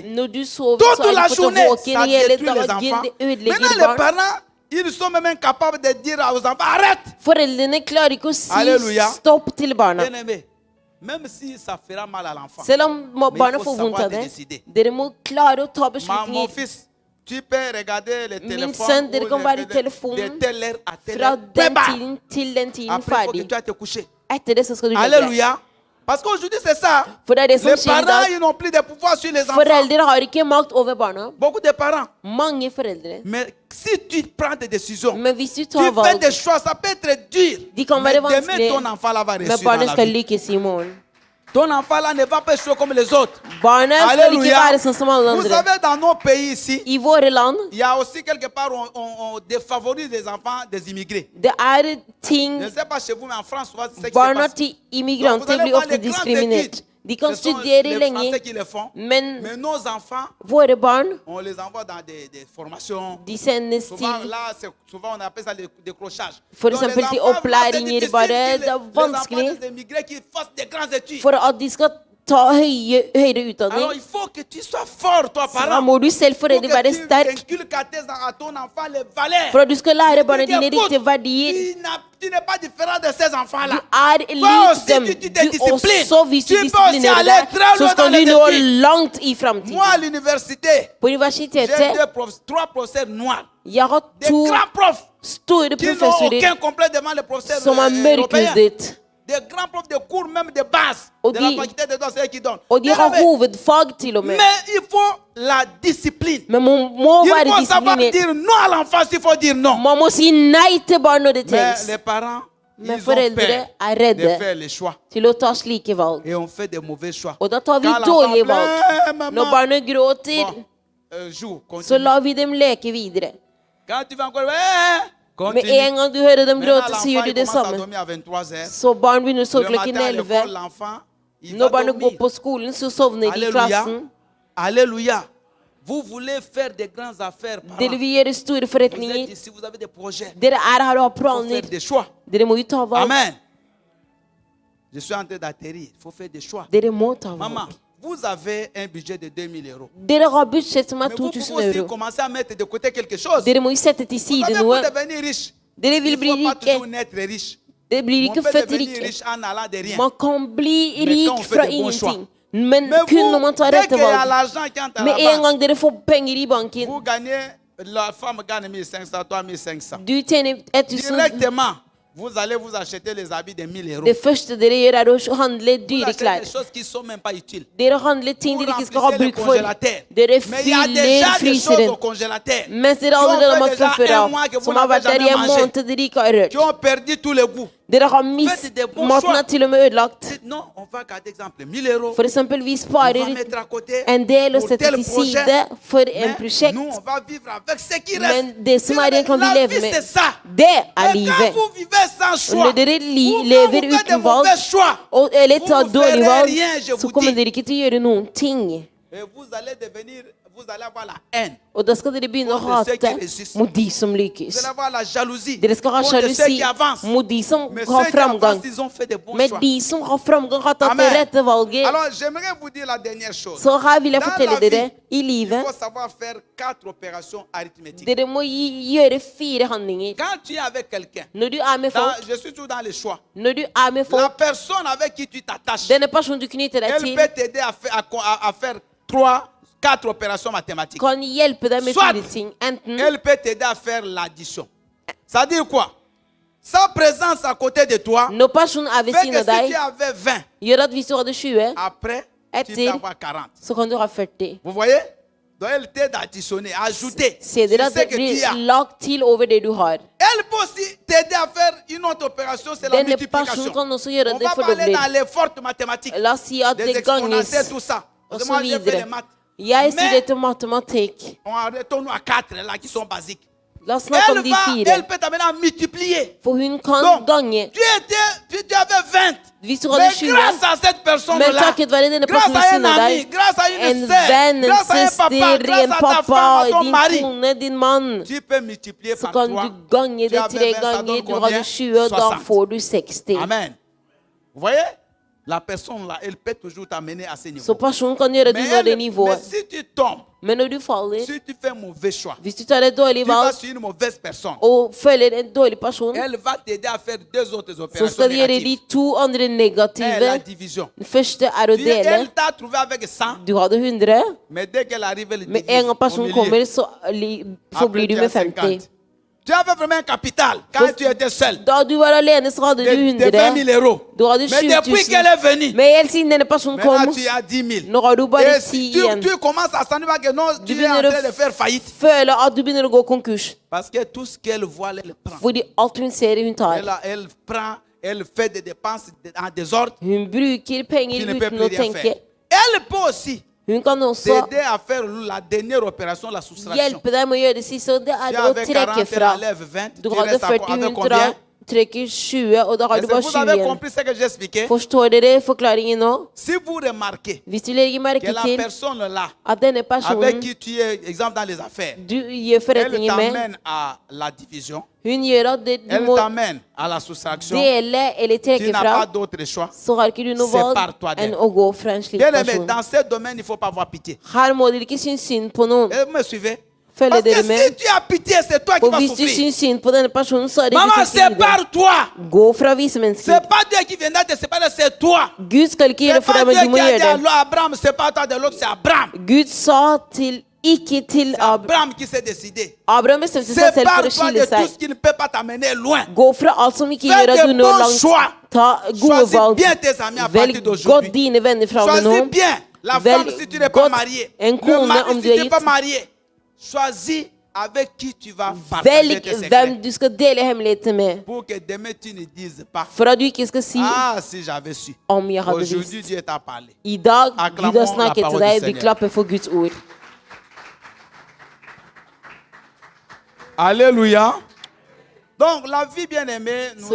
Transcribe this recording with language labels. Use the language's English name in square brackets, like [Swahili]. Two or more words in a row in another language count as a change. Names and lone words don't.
[Norwegian] Når du sover, [French] Toute [Norwegian] så er [French] la [Norwegian] du på [French] journée, [Norwegian] våken [French] ça [Norwegian] hele [French] détruit les [Norwegian] dagen. [French] enfants. [Norwegian] Det [French] Maintenant, [Norwegian] ødelegger [French] les [Norwegian] barn. [French] parents, ils sont même incapables de dire aux enfants, arrête. [Norwegian] Foreldrene klarer ikke å si [French] Alléluia. [Norwegian] stopp til barna. [French] Bien aimé, même si ça fera mal à l'enfant. [Norwegian] Selv om barna [French] faut [Norwegian] får vondt [French] savoir [Norwegian] av [French] de [Norwegian] det. [French] décider. [Norwegian] Dere må klare å ta [French] Mon [Norwegian] beslutninger. [French] fils, tu peux regarder le téléphone [Norwegian] sønn, dere [French] ou [Norwegian] kan være i [French] de [Norwegian] telefonen [French] telle heure à telle [Norwegian] Fra [French] heure. [Norwegian] den [French] Beba. [Norwegian] tiden til den tiden [French] Après, il faut que [Norwegian] ferdig. [French] tu ailles te coucher. [Norwegian] Etter det så skal du legge deg. [French] Alléluia. Parce qu'aujourd'hui, c'est ça. [Norwegian] For det er det som [French] Les [Norwegian] skjer i [French] parents, [Norwegian] dag. [French] ils n'ont plus de pouvoir sur les enfants. [Norwegian] Foreldre har ikke makt over barna. [French] Beaucoup de parents. [Norwegian] Mange foreldre. [French] Mais si tu prends des décisions, [Norwegian] Men hvis du [French] tu [Norwegian] tar [French] fais [Norwegian] valg, [French] des choix, ça peut être dur. [Norwegian] de kan [French] Mais [Norwegian] være [French] demain, [Norwegian] vanskelige, [French] ton enfant là va [Norwegian] men [French] réussir dans [Norwegian] barnet [French] la [Norwegian] skal [French] vie. [Norwegian] lykkes i morgen. [French] Ton enfant là ne va pas échouer comme les autres. [Norwegian] Barnet skal ikke [French] Alléluia. [Norwegian] være sånn som alle [French] Vous [Norwegian] andre. [French] savez, dans nos pays ici, [Norwegian] I våre land [French] il y a aussi quelque part, on défavorise les enfants des immigrés. [Norwegian] det er [French] Je [Norwegian] ting [French] ne sais pas chez vous, mais en France, souvent, c'est ce qui se [Norwegian] barna [French] passe. [Norwegian] til [French] Donc, vous [Norwegian] immigranter [French] allez [Norwegian] blir [French] voir [Norwegian] ofte [French] les grandes [Norwegian] diskriminert. [French] études. [Norwegian] De kan [French] Ce sont [Norwegian] studere [French] les [Norwegian] lenge, [French] Français qui le font. [Norwegian] men [French] Mais nos enfants, [Norwegian] våre barn [French] on les envoie dans des formations. [Norwegian] de sendes [French] Souvent, [Norwegian] til [French] là, souvent, on appelle ça le décrochage. [Norwegian] For [French] Donc, les [Norwegian] eksempel til [French] enfants, [Norwegian] opplæringer [French] c'est [Norwegian] bare. [French] difficile [Norwegian] Det er [French] que les enfants [Norwegian] vanskelig [French] des immigrés qui fassent des grandes études. [Norwegian] for at de skal ta høyere [French] Alors, [Norwegian] utdanning. [French] il faut que tu sois fort, toi, [Norwegian] Så da [French] parent. [Norwegian] må du selv [French] Pour [Norwegian] foreldre være [French] que tu [Norwegian] sterk [French] inculques à ton enfant les valeurs. [Norwegian] for at du skal lære barna dine [French] Écoute, [Norwegian] riktige verdier. [French] tu n'es pas différent de ces [Norwegian] Du [French] enfants-là. [Norwegian] er [French] Toi aussi, [Norwegian] lik dem. [French] tu te [Norwegian] Du [French] disciplines. [Norwegian] også, hvis du [French] Tu peux aussi [Norwegian] disiplinerer [French] aller [Norwegian] deg, [French] très [Norwegian] så [French] loin [Norwegian] skal [French] dans [Norwegian] du [French] les [Norwegian] nå [French] études. [Norwegian] langt i framtiden. [French] Moi, à l'université, [Norwegian] På [French] j'ai [Norwegian] universitetet [French] trois professeurs noirs. [Norwegian] jeg har [French] Des [Norwegian] to [French] grands profs [Norwegian] store [French] qui n'ont [Norwegian] professorer [French] aucun complexe devant les professeurs [Norwegian] som er [French] européens. [Norwegian] mørkhudet. [French] Des grands profs de cours, même de base, [Norwegian] Og de [French] de- la faculté de droit, c'est eux qui donnent. [Norwegian] Og de [French] Bien [Norwegian] har [French] aimé. [Norwegian] hovedfag til og med. [French] Mais il faut la discipline. [Norwegian] Men man må [French] Il [Norwegian] være [French] faut savoir [Norwegian] disiplinert. [French] dire non à l'enfant s'il faut dire non. [Norwegian] Man må si nei til barn når det [French] Mais [Norwegian] trengs. [French] les parents, [Norwegian] Men [French] ils ont [Norwegian] foreldre [French] peur [Norwegian] er [French] de [Norwegian] redde [French] faire les choix. [Norwegian] til å ta slike valg. [French] Et on fait des mauvais choix. [Norwegian] Og da tar vi [French] Quand l'enfant [Norwegian] dårlige [French] pleure, [Norwegian] valg. [French] maman, [Norwegian] Når barnet gråter, [French] bon, joue, [Norwegian] så [French] continue. [Norwegian] lar vi dem leke videre. [French] Quand tu vas encore, [Norwegian] Med [French] continue. [Norwegian] en gang du hører dem [French] Maintenant, [Norwegian] gråte, [French] l'enfant, [Norwegian] sier du [French] il [Norwegian] det [French] commence à [Norwegian] samme. [French] dormir à 23 heures. [Norwegian] Så barn begynner å sove [French] Le [Norwegian] klokken [French] matin à [Norwegian] 11. [French] l'école, l'enfant, il [Norwegian] Når [French] va [Norwegian] barnet går [French] dormir. [Norwegian] på skolen, så sovner de i [French] Alléluia. [Norwegian] klassen. [French] Alléluia. Vous voulez faire des grandes affaires, parents. [Norwegian] Dere vil gjøre store [French] Vous êtes [Norwegian] forretninger. [French] ici, vous avez des projets. [Norwegian] Dere er her og har [French] Il faut [Norwegian] planer. [French] faire des choix. [Norwegian] Dere må jo ta valg. [French] Amen. Je suis en train d'atterrir. Il faut faire des choix. [Norwegian] Dere må ta [French] Maman, [Norwegian] valg. [French] vous avez un budget de 2000 euros. [Norwegian] Dere har budsjett som er [French] Mais vous pouvez [Norwegian] 2000 [French] aussi [Norwegian] euro. [French] commencer à mettre de côté quelque chose. [Norwegian] Dere må jo sette til [French] Vous [Norwegian] side [French] savez, [Norwegian] noe. [French] pour devenir riche, [Norwegian] Dere [French] il [Norwegian] vil [French] ne [Norwegian] bli [French] faut pas [Norwegian] rike. [French] toujours naître riche. [Norwegian] Dere blir [French] On [Norwegian] ikke [French] peut [Norwegian] født [French] devenir [Norwegian] rike. [French] riche en allant de rien. [Norwegian] Man kan bli [French] Mais [Norwegian] rik [French] quand on fait [Norwegian] fra [French] des bons choix. [Norwegian] ingenting. Men [French] Mais [Norwegian] kun når man [French] vous, [Norwegian] tar [French] dès [Norwegian] rette [French] qu'il y a [Norwegian] valg. [French] l'argent qui entre à [Norwegian] Med [French] la [Norwegian] en [French] banque, [Norwegian] gang dere får penger i banken, [French] vous gagnez, la femme gagne 1500, toi 1500. [Norwegian] du tjener 1000. [French] Directement, vous allez vous acheter les habits de 1000 euros. [Norwegian] Det første dere gjør, er å handle [French] Vous [Norwegian] dyre [French] achetez [Norwegian] klær. [French] des choses qui ne sont même pas utiles. [Norwegian] Dere handler ting [French] Vous [Norwegian] dere ikke skal ha [French] remplissez le [Norwegian] bruk for. [French] congélateur. [Norwegian] Dere [French] Mais il y a [Norwegian] fyller [French] déjà des choses [Norwegian] fryseren. [French] au congélateur [Norwegian] Mens dere [French] qui ont [Norwegian] allerede har [French] fait [Norwegian] masse fra [French] déjà [Norwegian] før [French] un [Norwegian] av, [French] mois que vous [Norwegian] som har vært [French] n'avez [Norwegian] der i [French] jamais [Norwegian] en [French] mangé, [Norwegian] måned dere ikke har rørt. [French] qui ont perdu tous les goûts. [Norwegian] Dere har [French] Faites des bons [Norwegian] maten [French] choix. [Norwegian] er til og med ødelagt. [French] Dites, non, on va garder exemple 1000 euros. [Norwegian] For eksempel, vi [French] On [Norwegian] sparer [French] va mettre à côté [Norwegian] en del og [French] pour [Norwegian] setter [French] tel [Norwegian] til [French] projet. [Norwegian] side for en [French] Mais [Norwegian] prosjekt. [French] nous, on va vivre avec ce qui reste. [Norwegian] Men det som er igjen, kan vi [French] La [Norwegian] leve [French] vie, [Norwegian] med. [French] c'est ça. [Norwegian] Det er [French] Mais quand [Norwegian] livet. [French] vous vivez sans [Norwegian] Og [French] choix, [Norwegian] når dere [French] ou [Norwegian] lever [French] quand vous faites des [Norwegian] uten valg, [French] mauvais choix, [Norwegian] eller [French] vous [Norwegian] tar [French] ne [Norwegian] dårlige [French] ferez [Norwegian] valg, [French] rien, je [Norwegian] så [French] vous [Norwegian] kommer [French] dis. [Norwegian] dere ikke til å gjøre noen ting. [French] Et vous allez devenir, vous allez avoir la haine. [Norwegian] Og da skal dere begynne å [French] Contre ceux qui [Norwegian] hate [French] résistent. [Norwegian] mot de som [French] Vous [Norwegian] lykkes. [French] allez avoir la jalousie. [Norwegian] Dere skal ha [French] Contre ceux [Norwegian] sjalusi [French] qui avancent. [Norwegian] mot de som [French] Mais [Norwegian] har [French] ceux qui [Norwegian] framgang. [French] avancent, ils ont fait des bons [Norwegian] Men [French] choix. [Norwegian] de som har framgang, har tatt det [French] Amen. [Norwegian] rette valget. [French] Alors, j'aimerais vous dire la dernière chose. [Norwegian] Så her vil jeg [French] Dans [Norwegian] fortelle [French] la [Norwegian] dere, [French] vie, [Norwegian] i [French] il [Norwegian] livet, [French] faut savoir faire 4 opérations arithmétiques. [Norwegian] dere må gjøre 4 handlinger. [French] Quand tu es avec quelqu'un, [Norwegian] Når du er med folk, [French] je suis toujours dans les choix. [Norwegian] når du er med [French] La [Norwegian] folk, [French] personne avec qui tu t'attaches, [Norwegian] denne personen du knytter deg [French] elle [Norwegian] til, [French] peut t'aider à faire 4 opérations mathématiques. [Norwegian] kan hjelpe deg med [French] Soit [Norwegian] 4 ting. Enten [French] elle peut t'aider à faire l'addition. Ça veut dire quoi? Sa présence à côté de toi [Norwegian] når personen er ved [French] fait [Norwegian] siden [French] que [Norwegian] av [French] si [Norwegian] deg, [French] tu avais 20, [Norwegian] gjør at hvis du hadde 20, [French] après, tu peux [Norwegian] Etter- [French] avoir 40. [Norwegian] så kan du ha 40. [French] Vous voyez? Donc elle t'aide à additionner, à ajouter. [Norwegian] Ser [French] sur [Norwegian] dere at [French] ce [Norwegian] det [French] que tu [Norwegian] blir [French] as. [Norwegian] lagt til over det du har. [French] Elle peut aussi t'aider à faire une autre opération, c'est la [Norwegian] Denne [French] multiplication. [Norwegian] personen kan også gjøre [French] On [Norwegian] det [French] va pas aller [Norwegian] fordobler. [French] dans les fortes mathématiques, [Norwegian] La oss si at [French] des [Norwegian] det ganges [French] exponentielles, tout ça. Parce que [Norwegian] og [French] moi, [Norwegian] så [French] j'ai fait les [Norwegian] videre. [French] maths. [Norwegian] Jeg sier det [French] Mais [Norwegian] til matematikk. [French] on retourne à 4 là qui sont basiques. [Norwegian] La oss snakke om de [French] Elle [Norwegian] fire. [French] peut t'amener à multiplier. [Norwegian] For hun kan [French] Donc, [Norwegian] gange. [French] tu avais 20. [Norwegian] Hvis du [French] Mais [Norwegian] hadde 20, [French] grâce à cette [Norwegian] men [French] personne-là, [Norwegian] takket være denne [French] grâce [Norwegian] personen [French] à [Norwegian] ved [French] un [Norwegian] siden av [French] ami, [Norwegian] deg, [French] grâce à une [Norwegian] en [French] sœur, [Norwegian] venn, en [French] grâce à un papa, [Norwegian] søster, [French] grâce [Norwegian] en [French] à ta femme, [Norwegian] pappa, [French] à ton [Norwegian] din [French] mari, [Norwegian] kone, din mann, [French] tu peux multiplier [Norwegian] så [French] par [Norwegian] kan [French] 3. [Norwegian] du gange [French] Tu [Norwegian] det [French] avais [Norwegian] 3 [French] 20, ça [Norwegian] ganger. [French] donne [Norwegian] Du [French] combien? [Norwegian] hadde 20, og da [French] 60. [Norwegian] får du 60. [French] Amen. Vous voyez? La personne là, elle peut toujours t'amener à ce niveau. [Norwegian] Så personen kan gjøre du når det [French] mais [Norwegian] nivået. [French] si tu tombes, [Norwegian] Men når du faller, [French] si tu fais un mauvais choix, [Norwegian] hvis du tar et dårlig [French] tu vas [Norwegian] valg [French] sur une mauvaise personne. [Norwegian] og følger en dårlig person, [French] Elle va t'aider à faire deux autres [Norwegian] så [French] opérations [Norwegian] skal du gjøre de [French] négatives. [Norwegian] 2 andre [French] Un, la [Norwegian] negative. [French] division. [Norwegian] Den første er å dele. [French] Elle t'a trouvé avec 100, [Norwegian] Du hadde 100, [French] mais dès qu'elle arrive, elle [Norwegian] men [French] divise [Norwegian] en gang [French] au [Norwegian] personen [French] milieu. [Norwegian] kommer, så forblir [French] Après, [Norwegian] du [French] tu [Norwegian] med [French] as 50. [Norwegian] 50. [French] Tu avais vraiment un capital quand tu étais seul. [Norwegian] Da du var alene, så hadde du [French] De 20 [Norwegian] 100. [French] 000 euros. [Norwegian] Du hadde [French] Mais [Norwegian] 20 [French] depuis [Norwegian] 000. [French] qu'elle est venue, [Norwegian] Men helt siden denne personen kom, [French] maintenant tu as 10 000. [Norwegian] nå har du bare [French] Et [Norwegian] 10 [French] si tu, [Norwegian] igjen. [French] tu commences à sentir que non, [Norwegian] Du [French] tu es en [Norwegian] begynner [French] train de faire [Norwegian] å [French] faillite. [Norwegian] føle at du begynner å gå konkurs. [French] Parce que tout ce qu'elle voit, elle prend. [Norwegian] Fordi alt hun ser, hun tar. [French] Elle prend, elle fait des dépenses en désordre. [Norwegian] Hun bruker [French] Tu [Norwegian] penger [French] ne peux [Norwegian] uten [French] plus [Norwegian] å [French] rien [Norwegian] tenke. [French] faire. Elle peut aussi [Norwegian] Hun kan også [French] t'aider à faire la dernière opération, la soustraction. [Norwegian] hjelpe deg med å gjøre det siste, og det [French] Tu [Norwegian] er å [French] avais 40, [Norwegian] trekke [French] elle [Norwegian] fra. [French] enlève 20. [Norwegian] Du [French] Tu [Norwegian] hadde [French] restes [Norwegian] 40, [French] avec [Norwegian] hun [French] combien? [Norwegian] trekker 20, og da har [French] Est-ce [Norwegian] du [French] que [Norwegian] bare [French] vous [Norwegian] 20 [French] avez [Norwegian] igjen. [French] compris ce que j'ai expliqué? [Norwegian] Forstår dere forklaringen nå? [French] Si vous remarquez [Norwegian] Hvis du legger [French] que [Norwegian] merke [French] la [Norwegian] til [French] personne là, [Norwegian] at denne [French] avec [Norwegian] personen [French] qui tu es, exemple dans les affaires, [Norwegian] du gjør [French] elle [Norwegian] forretninger med, [French] t'amène à la division, [Norwegian] hun gjør at du [French] elle [Norwegian] må [French] t'amène à la soustraction, [Norwegian] dele eller [French] tu [Norwegian] trekke [French] n'as [Norwegian] fra, [French] pas d'autre choix. [Norwegian] så har ikke du noe [French] Sépare-toi [Norwegian] valg [French] d'elle. [Norwegian] enn å gå fra en slik [French] Bien aimé, [Norwegian] person. [French] dans ce domaine, il ne faut pas avoir pitié. [Norwegian] Her må dere ikke synes synd på noen. [French] Et vous me suivez? [Norwegian] Følger [French] Parce que [Norwegian] dere [French] si [Norwegian] med? [French] tu as pitié, c'est toi qui [Norwegian] For [French] vas [Norwegian] hvis du [French] souffrir. [Norwegian] syns synd på denne personen, så er det [French] Maman, [Norwegian] du som skal lide. [French] sépare-toi. [Norwegian] Gå fra vise mennesker. [French] C'est pas Dieu qui viendra te séparer, c'est toi. [Norwegian] Gud skal ikke gjøre [French] C'est [Norwegian] det for [French] pas [Norwegian] deg, men [French] Dieu [Norwegian] du må [French] qui a dit [Norwegian] gjøre [French] à [Norwegian] det. [French] Abraham, sépare-toi de l'autre, c'est Abraham. [Norwegian] Gud sa til ikke til [French] C'est Abraham qui s'est décidé. [Norwegian] Abraham bestemte seg selv for å [French] Sépare-toi [Norwegian] skille [French] de tout [Norwegian] seg. [French] ce qui ne peut pas t'amener loin. [Norwegian] Gå fra alt som ikke [French] Fais [Norwegian] gjør at [French] de [Norwegian] du når [French] bons [Norwegian] langt. [French] choix. [Norwegian] Ta gode [French] Choisis [Norwegian] valg. [French] bien tes amis à partir [Norwegian] Velg godt [French] d'aujourd'hui. [Norwegian] dine venner fra og med [French] Choisis [Norwegian] nå. [French] bien la [Norwegian] Velg [French] femme si tu n'es pas [Norwegian] godt [French] marié. [Norwegian] en [French] Le [Norwegian] kone [French] mari [Norwegian] om [French] si [Norwegian] du [French] tu [Norwegian] er [French] n'es pas [Norwegian] gitt. [French] marié. Choisis avec qui tu vas partager [Norwegian] Velg [French] tes secrets. [Norwegian] hvem du skal dele hemmeligheter med. [French] Pour que demain tu ne dises pas, [Norwegian] For at du ikke skal si [French] ah si j'avais su. [Norwegian] om jeg hadde [French] Aujourd'hui [Norwegian] visst. [French] Dieu t'a parlé. [Norwegian] I dag [French] Acclamons [Norwegian] Gud har [French] la [Norwegian] snakket til [French] parole du [Norwegian] deg. Vi [French] Seigneur. [Norwegian] klapper for Guds ord. [French] Alléluia. Donc la vie bien-aimée, nous